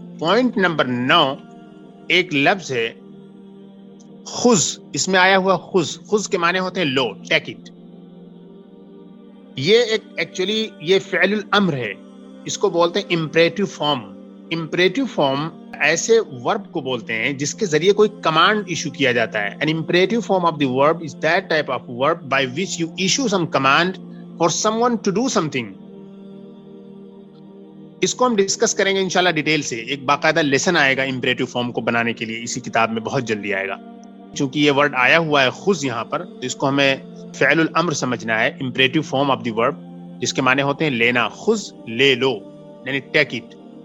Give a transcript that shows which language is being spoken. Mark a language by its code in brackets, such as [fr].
[ur] Point number 9 ایک لفظ ہے خذ. اس میں آیا ہوا خذ، خذ کے معنی ہوتے ہیں لو، ٹیک اٹ. یہ ایک ایکچولی یہ فعل الامر ہے، اس کو بولتے ہیں امپریٹو فارم. امپریٹو فارم ایسے ورب کو بولتے ہیں جس کے ذریعے کوئی کمانڈ ایشو کیا جاتا ہے. [en] An imperative form of the verb is that type of verb by which you issue some command for someone to do something. [ur] اس کو ہم ڈسکس کریں گے انشاءاللہ ڈیٹیل سے. ایک باقاعدہ لیسن آئے گا امپریٹو فارم کو بنانے کے لیے، اسی کتاب میں بہت جلدی آئے گا. چونکہ یہ ورڈ آیا ہوا ہے خذ یہاں پر، تو اس کو ہمیں فعل الامر سمجھنا ہے، امپریٹو فارم آف دی ورب، جس کے معنی ہوتے ہیں لینا. خذ لے لو، یعنی ٹیک اٹ.